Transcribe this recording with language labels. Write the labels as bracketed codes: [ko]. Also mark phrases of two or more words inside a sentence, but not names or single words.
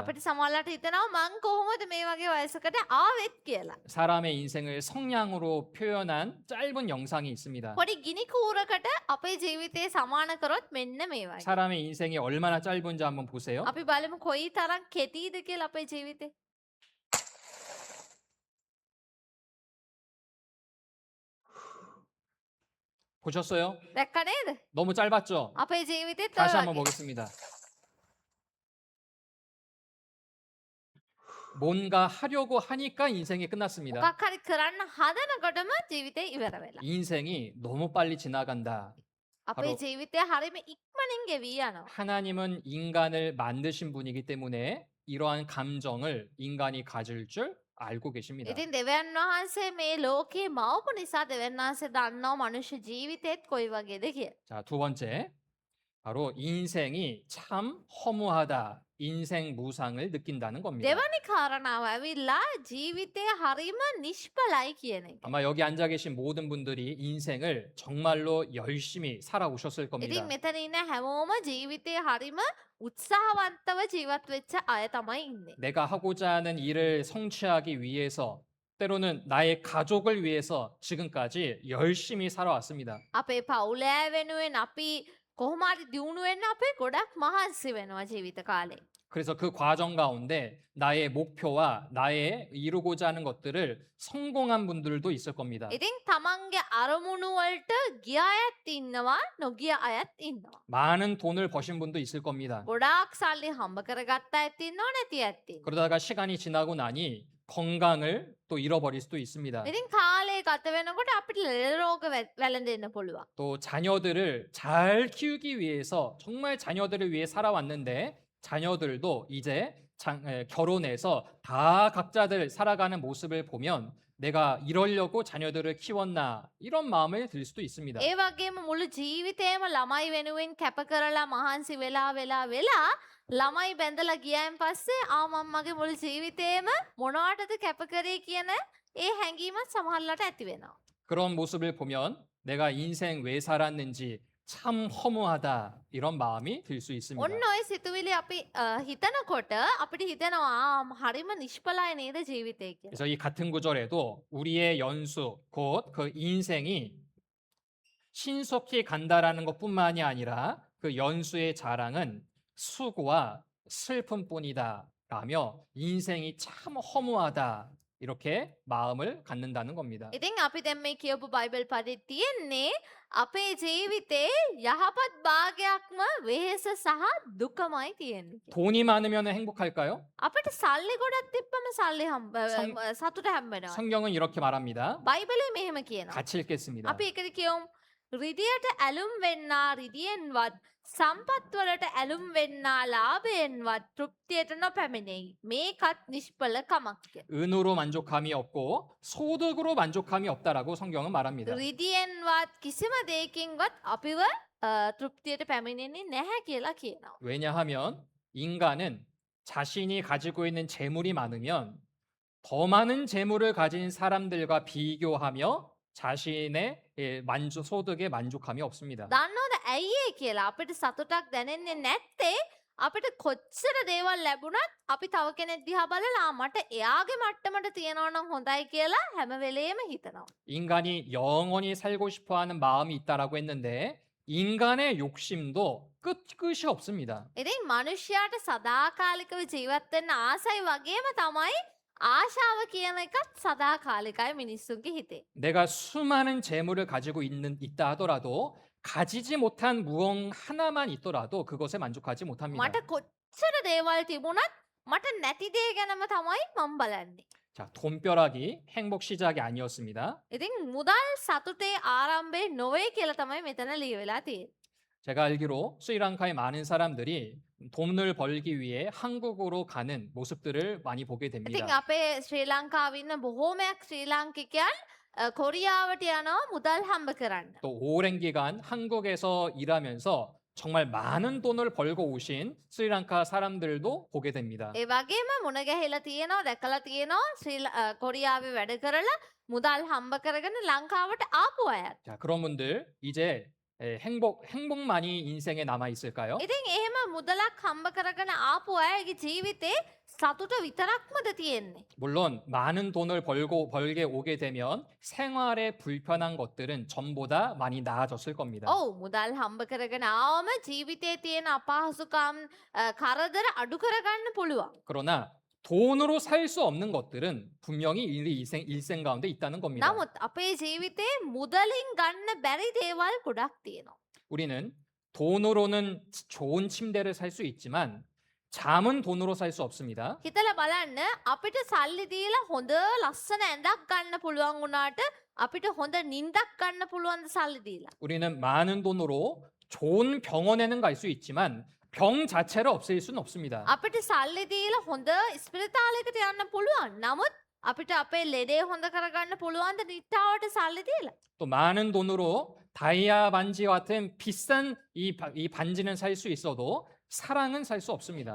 [si] අපිට සමහරවිට හිතෙනවා මං කොහොමද මේ වගේ වයසකට ආවෙත් කියලා. [ko] 사람의 인생을 성량으로 표현한 짧은 영상이 있습니다. [si] පොඩි ගිනි කූරකට අපේ ජීවිතේ සමාන කරොත් මෙන්න මේ වගේ. [ko] 사람의 인생이 얼마나 짧은지 한번 보세요. [si] අපි බලමු කොයි තරම් කෙටිද කියලා අපේ ජීවිතේ. [ko] 보셨어요? [si] දැක්ක නේද? [ko] 너무 짧았죠? [si] අපේ ජීවිතේත් ඔය [ko] 다시 한번 [si] වගේ. [ko] 보겠습니다. 뭔가 하려고 하니까 인생이 끝났습니다. [si] මොකක් හරි කරන්න හදනකොටම ජීවිතේ ඉවර වෙලා. [ko] 인생이 너무 빨리 지나간다. [si] අපේ [ko] 바로- [si] ජීවිතය හරිම ඉක්මනින් ගෙවී යනවා. [ko] 하나님은 인간을 만드신 분이기 때문에 이러한 감정을 인간이 가질 줄 알고 계십니다. [si] ඉතින් දෙවියන් වහන්සේ මේ ලෝකේ මවපු නිසා දෙවියන් වහන්සේ දන්නවා මනුෂ්‍ය ජීවිතේත් කොයි වගේද කියලා. [ko] 자, 두 번째. 바로 인생이 참 허무하다. 인생 무상을 느낀다는 겁니다. [si] දෙවනි කාරණාව ඇවිල්ලා ජීවිතය හරිම නිෂ්ඵලයි කියන එක. [ko] 아마 여기 앉아 계신 모든 분들이 인생을 정말로 열심히 살아오셨을 겁니다. [si] ඉතින් මෙතන ඉන්න හැමෝම ජීවිතය හරිම උත්සාහවන්තව ජීවත් වෙච්ච අය තමයි ඉන්නේ. [ko] 내가 하고자 하는 일을 성취하기 위해서 때로는 나의 가족을 위해서 지금까지 열심히 살아왔습니다. [si] අපේ පවුලෑ වෙනුවෙන් අපි කොහොමරි දියුණු වෙන්න අපේ ගොඩක් මහන්සි වෙනවා ජීවිත කාලේ. [ko] 그래서 그 과정 가운데 나의 목표와 나의 이루고자 하는 것들을 성공한 분들도 있을 겁니다. [si] ඉතින් තමන්ගේ අරමුණු වලට ගිය අයත් ඉන්නවා නොගිය අයත් ඉන්නවා. [ko] 많은 돈을 버신 분도 있을 겁니다. [si] ගොඩාක් සල්ලි හම්බ කරගත්ත ඇත් ඉන්නවා නැති ඇත් ඉන්නවා. [ko] 그러다가 시간이 지나고 나니 건강을 또 잃어버릴 수도 있습니다. [si] ඉතින් කාලේ ගත වෙනකොට අපිට ලෙඩ රෝග වැළඳෙන්න පුළුවන්. [ko] 또 자녀들을 잘 키우기 위해서 정말 자녀들을 위해 살아왔는데 자녀들도 이제 결혼해서 다 각자들 살아가는 모습을 보면 내가 이러려고 자녀들을 키웠나 이런 마음을 들 수도 있습니다. [si] ඒ වගේම මුළු ජීවිතේම ළමයි වෙනුවෙන් කැප කරලා මහන්සි වෙලා ළමයි බැඳලා ගියයින් පස්සේ මම්මගේ මුළු ජීවිතේම මොනවටද කැප කරේ කියන ඒ හැඟීමත් සමහරලාට ඇති වෙනවා. [ko] 그런 모습을 보면 내가 인생 왜 살았는지 참 허무하다 이런 마음이 들 수 있습니다. [si] ඔන්න ඔය සිතුවිලි අපි හිතනකොට අපිට හිතෙනවා හරිම නිෂ්ඵලයි නේද ජීවිතේ කියලා. [ko] 그래서 이 같은 구절에도 우리의 연수 곧 그 인생이 신속히 간다라는 것뿐만이 아니라 그 연수의 자랑은 수고와 슬픔뿐이다 라며 인생이 참 허무하다 이렇게 마음을 갖는다는 겁니다. [si] ඉතින් අපි දැන් මේ කියපු බයිබල් පදේ තියෙන්නේ අපේ ජීවිතේ යහපත් භාගයක්ම වෙහෙස සහ දුකමයි තියෙන්නේ. [ko] 돈이 많으면 행복할까요? [si] අපිට සල්ලි ගොඩක් තිබ්බම සල්ලි [ko] 성- [si] සතුට හම්බෙනවා. [ko] 성경은 이렇게 말합니다. [si] බයිබලේ මෙහෙම කියනවා. [ko] 같이 읽겠습니다. [si] අපි එකට කියමු රිදියට ඇලුම් වෙන්නා රිදියෙන්වත් සම්පත් වලට ඇලුම් වෙන්නා ලාභයෙන්වත් තෘප්තියට නොපැමිණෙයි. මේකත් නිෂ්ඵල කමක් කියලා. [ko] 은으로 만족함이 없고 소득으로 만족함이 없다라고 성경은 말합니다. [si] රිදියෙන්වත් කිසිම දෙයකින්වත් අපිව තෘප්තියට පැමිණෙන්නේ නැහැ කියලා කියනවා. [ko] 왜냐하면 인간은 자신이 가지고 있는 재물이 많으면 더 많은 재물을 가진 사람들과 비교하며 자신의 소득에 만족함이 없습니다. [si] දන්නවද ඇයි ඒ කියලා අපිට සතුටක් දැනෙන්නේ නැත්තේ අපිට කොච්චර දේවල් ලැබුණත් අපි තව කෙනෙක් දිහා බලලා මට එයාගේ මට්ටමට තියනවා නම් හොඳයි කියලා හැම වෙලේම හිතනවා. [ko] 인간이 영원히 살고 싶어하는 마음이 있다라고 했는데 인간의 욕심도 끝이 없습니다. [si] ඉතින් මනුෂ්‍යයාට සදාකාලිකව ජීවත් වෙන්න ආසයි වගේම තමයි ආශාව කියන එකත් සදාකාලිකයි මිනිස්සුන්ගේ හිතේ. [ko] 내가 수많은 재물을 가지고 있다 하더라도 가지지 못한 무언 하나만 있더라도 그것에 만족하지 못합니다. [si] මට කොච්චර දේවල් තිබුණත් මට නැති දේ ගැනම තමයි මම බලන්නේ. [ko] 자, 돈벼락이 행복 시작이 아니었습니다. [si] ඉතින් මුදල් සතුටේ ආරම්භය නොවේ කියලා තමයි මෙතන ලියවෙලා තියෙන්නේ. [ko] 제가 알기로 스리랑카의 많은 사람들이 돈을 벌기 위해 한국으로 가는 모습들을 많이 보게 [si] ඉතින් [ko] 됩니다. [si] අපේ ශ්‍රී ලංකාවේ ඉන්න බොහෝමයක් ශ්‍රී ලාංකිකයන් කොරියාවට යනවා මුදල් හම්බ කරන්න. [ko] 또 오랜 기간 한국에서 일하면서 정말 많은 돈을 벌고 오신 스리랑카 사람들도 보게 됩니다. [si] ඒ වගේම මුණ ගැහිලා තියෙනවා දැකලා තියෙනවා කොරියාවේ වැඩ කරලා මුදල් හම්බ කරගෙන ලංකාවට ආපු අය. [ko] 자, 그런 분들 이제 행복만이 인생에 남아 있을까요? [si] ඉතින් එහෙම මුදලක් හම්බ කරගෙන ආපු අයගේ ජීවිතේ සතුට විතරක්මද තියෙන්නේ. [ko] 물론 많은 돈을 벌게 오게 되면 생활에 불편한 것들은 전보다 많이 나아졌을 겁니다. [si] ඔව් මුදල් හම්බ කරගෙන ආවම ජීවිතේ තියෙන අපහසුකම් කරදර අඩු කරගන්න පුළුවන්. [ko] 그러나 돈으로 살 수 없는 것들은 분명히 일생 가운데 있다는 겁니다. [si] නමුත් අපේ ජීවිතේ මුදලින් ගන්න බැරි දේවල් ගොඩක් තියෙනවා. [ko] 우리는 돈으로는 좋은 침대를 살 수 있지만 잠은 돈으로 살 수 없습니다. [si] හිතලා බලන්න අපිට සල්ලි දීලා හොඳ ලස්සන ඇඳක් ගන්න පුළුවන් වුණාට අපිට හොඳ නිින්දක් ගන්න පුළුවන්ද සල්ලි දීලා? [ko] 우리는 많은 돈으로 좋은 병원에는 갈 수 있지만 병 자체를 없앨 수는 없습니다. [si] අපිට සල්ලි දීලා හොඳ ස්පිරිතාලයකට යන්න පුළුවන්. නමුත් අපිට අපේ ලෙඩේ හොඳ කරගන්න පුළුවන්ද නිට්ටාවට සල්ලි දීලා? [ko] 또 많은 돈으로 다이아 반지 같은 비싼 이 반지는 살 수 있어도 사랑은 살 수 없습니다.